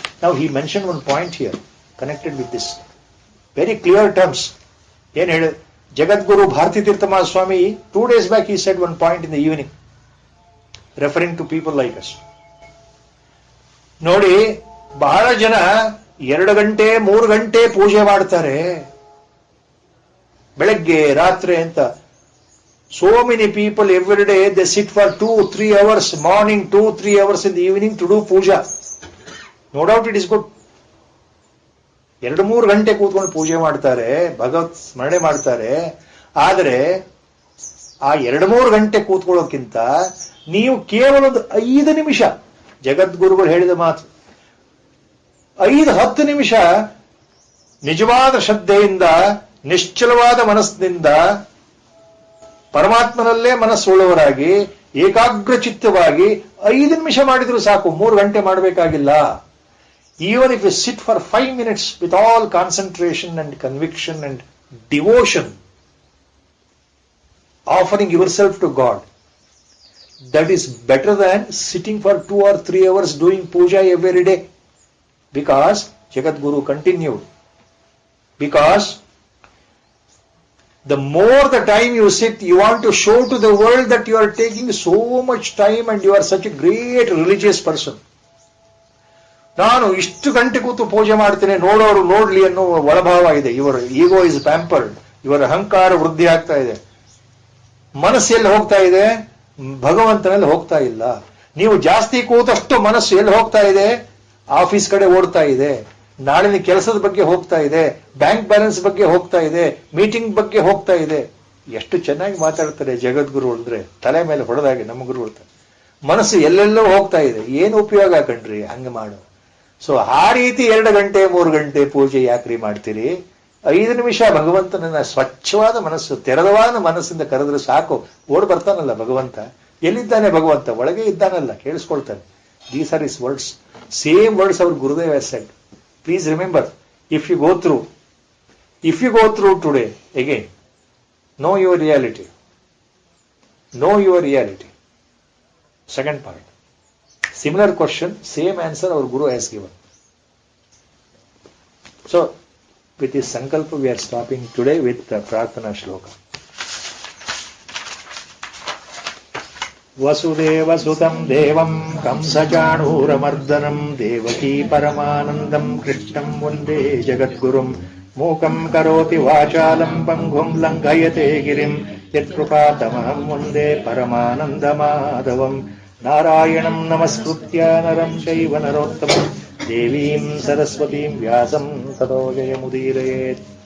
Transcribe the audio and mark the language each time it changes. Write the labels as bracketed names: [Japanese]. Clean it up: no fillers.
[English] Now he mentioned one point here, connected with this. Very clear terms. Jagadguru Bharati Tirtha Mahaswami, 2 days back he said one point in the evening, referring to people like us. [Kannada] ನೋಡಿ, ಬಹಳ ಜನ 2 ಗಂಟೆ 3 ಗಂಟೆ ಪೂಜೆ ಮಾಡ್ತಾರೆ ಬೆಳಗ್ಗೆ ರಾತ್ರಿ ಅಂತ. [English] So many people every day they sit for 2-3 hours, morning 2-3 hours in the evening to do puja. No doubt it is good. [Kannada] 2-3 ಗಂಟೆ ಕೂತ್ಕೊಂಡು ಪೂಜೆ ಮಾಡ್ತಾರೆ, ಭಗವತ್ ಸ್ಮರಣೆ ಮಾಡ್ತಾರೆ. ಆದರೆ ಆ 2-3 ಗಂಟೆ ಕೂತ್ಕೊಳ್ಳೋಕ್ಕಿಂತ ನೀವು ಕೇವಲ ಒಂದು 5 ನಿಮಿಷ, ಜಗದ್ಗುರುಗಳು ಹೇಳಿದ ಮಾತು, 5-10 ನಿಮಿಷ ನಿಜವಾದ ಶ್ರದ್ಧೆಯಿಂದ ನಿಶ್ಚಲವಾದ ಮನಸ್ಸಿನಿಂದ ಪರಮಾತ್ಮನಲ್ಲೇ ಮನಸ್ಸುಳ್ಳವರಾಗಿ ಏಕಾಗ್ರ ಚಿತ್ತವಾಗಿ 5 ನಿಮಿಷ ಮಾಡಿದ್ರು ಸಾಕು, 3 ಗಂಟೆ ಮಾಡಬೇಕಾಗಿಲ್ಲ. [English] Even if you sit for 5 minutes with all concentration and conviction and devotion, offering yourself to God, that is better than sitting for 2 or 3 hours doing puja every day. Because Jagadguru continued, because the more the time you sit, you want to show to the world that you are taking so much time and you are such a great religious person. [Kannada] ನಾನು ಇಷ್ಟು ಗಂಟೆ ಕೂತು ಪೂಜೆ ಮಾಡ್ತೇನೆ, ನೋಡೋರು ನೋಡ್ಲಿ ಅನ್ನೋ ಒಳಭಾವ ಇದೆ. ಇವರ [English] ego is pampered, [Kannada] ಇವರ ಅಹಂಕಾರ ವೃದ್ಧಿ ಆಗ್ತಾ ಇದೆ. ಮನಸ್ಸು ಎಲ್ಲಿ ಹೋಗ್ತಾ ಇದೆ? ಭಗವಂತನಲ್ಲಿ ಹೋಗ್ತಾ ಇಲ್ಲ. ನೀವು ಜಾಸ್ತಿ ಕೂತಷ್ಟು ಮನಸ್ಸು ಎಲ್ಲಿ ಹೋಗ್ತಾ ಇದೆ? ಆಫೀಸ್ ಕಡೆ ಓಡ್ತಾ ಇದೆ, ನಾಳಿನ ಕೆಲಸದ ಬಗ್ಗೆ ಹೋಗ್ತಾ ಇದೆ, ಬ್ಯಾಂಕ್ ಬ್ಯಾಲೆನ್ಸ್ ಬಗ್ಗೆ ಹೋಗ್ತಾ ಇದೆ, ಮೀಟಿಂಗ್ ಬಗ್ಗೆ ಹೋಗ್ತಾ ಇದೆ. ಎಷ್ಟು ಚೆನ್ನಾಗಿ ಮಾತಾಡ್ತಾರೆ ಜಗದ್ಗುರು ಅಂದ್ರೆ, ತಲೆ ಮೇಲೆ ಹೊಡೆದಾಗೆ ನಮ್ಮ ಗುರುಗಳು. ಮನಸ್ಸು ಎಲ್ಲೆಲ್ಲೋ ಹೋಗ್ತಾ ಇದೆ, ಏನು ಉಪಯೋಗ ಕಣ್ರಿ ಹಂಗ ಮಾಡು. ಸೊ ಆ ರೀತಿ 2 ಗಂಟೆ 3 ಗಂಟೆ ಪೂಜೆ ಯಾಕ್ರಿ ಮಾಡ್ತೀರಿ? 5 ನಿಮಿಷ ಭಗವಂತನನ್ನ ಸ್ವಚ್ಛವಾದ ಮನಸ್ಸು, ತೆರೆದವಾದ ಮನಸ್ಸಿಂದ ಕರೆದ್ರೆ ಸಾಕು, ಓಡ್ ಬರ್ತಾನಲ್ಲ ಭಗವಂತ. ಎಲ್ಲಿದ್ದಾನೆ ಭಗವಂತ? ಒಳಗೆ ಇದ್ದಾನಲ್ಲ, ಕೇಳಿಸ್ಕೊಳ್ತಾನೆ. [English] These are his words. Same words our Gurudev has said. Please remember, if you go through today again, know your reality. Know your reality. Second part. Similar question, same answer our Guru has given. So, with this sankalpa we are stopping today with the Prarthana Shloka. [Sanskrit] ವಸುದೇವಸುತಂ ದೇವಂ ಕಂಸಚಾಣೂರಮರ್ದನಂ ದೇವಕೀ ಪರಮಾನಂದಂ ಕೃಷ್ಣಂ ವಂದೇ ಜಗದ್ಗುರುಂ ಮೂಕಂ ಕರೋತಿ ವಾಚಾಲಂ ಪಂಗುಂ ಲಂಘಯತೆ ಗಿರಿಂ ಯತ್ಕೃಪಾತಮಹಂ ವಂದೇ ಪರಮಾನಂದಮಾಧವಂ ನಾರಾಯಣಂ ನಮಸ್ಕೃತ್ಯ ನರಂ ಚೈವ ನರೋತ್ತಮಂ ದೇವೀಂ ಸರಸ್ವತೀಂ ವ್ಯಾಸಂ ತತೋ ಜಯಮುದೀರಯೇತ್.